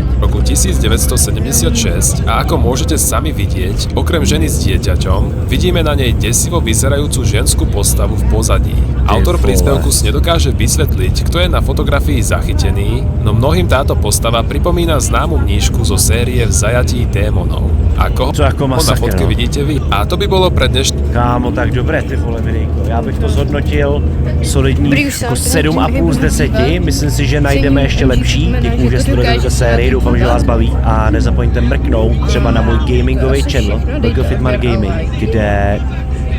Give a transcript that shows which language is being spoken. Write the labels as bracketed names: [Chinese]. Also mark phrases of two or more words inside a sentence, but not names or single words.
[Slovak] roku 1976 a ako môžete sami vidieť, okrem ženy s dieťaťom, vidíme na nej desivo vyzerajúcu ženskú postavu v pozadí. Autor príspevku Markus nedokáže vysvetliť, kto je na fotografii zachytený, no mnohým táto postava pripomína známu mníšku zo série V zajatí démonov. Ako ho na fotke vidíte vy. A to by bolo pre dnešný... [Czech] Kámo, tak dobré, ty vole, Vinejko. Já bych to zhodnotil solidních jako 7,5 z 10. Myslím si, že najdeme ještě lepší. Děkuju, že studujete tuto sérii, doufám, že vás baví. A nezapomeňte mrknout třeba na můj gamingový channel, Burger Fitmar Gaming, kde